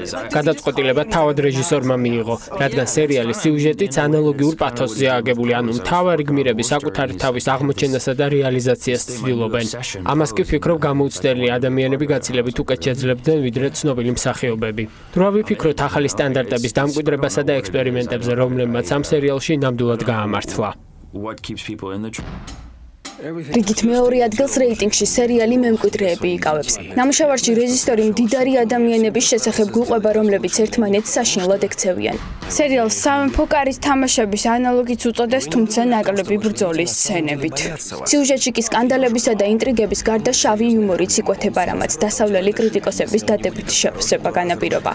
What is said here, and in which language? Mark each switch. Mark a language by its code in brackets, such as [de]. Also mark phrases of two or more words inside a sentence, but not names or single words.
[ka] გადაწყვეტილება თავად რეჟისორმა მიიღო, რადგან სერიალის სიუჟეტიც ანალოგიურ პათოსზეა აგებული, ანუ მთავარი გმირები საკუთარი თავის აღმოჩენასა და რეალიზაციას ცდილობენ. ამას კი ვფიქრობ, გამოუცდელი ადამიანები გაცილებით უკეთ შეძლებდნენ, ვიდრე ცნობილი მსახიობები. თუ ვიფიქროთ ახალი სტანდარტების დამკვიდრებასა და ექსპერიმენტებზე, რომლებმაც ამ სერიალში ნამდვილად გაამართლა. [en] What keeps people in the [ka] რიგით მეორე ადგილს რეიტინგში სერიალი მემკვიდრეები იკავებს. ნამუშევარში რეჟისორი მდიდარი ადამიანების შესახებ გვიყვება, რომლებიც ერთმანეთს საშინლად ექცევიან. სერიალს სამეფო კარის თამაშების ანალოგიც უწოდეს, თუმცა ნაკლები ბრძოლის სცენებით. სიუჟეტში კი სკანდალებისა და ინტრიგების გარდა შავი იუმორიც იკვეთება, რამაც დასავლელი კრიტიკოსების დადებითი შეფასება განაპირობა.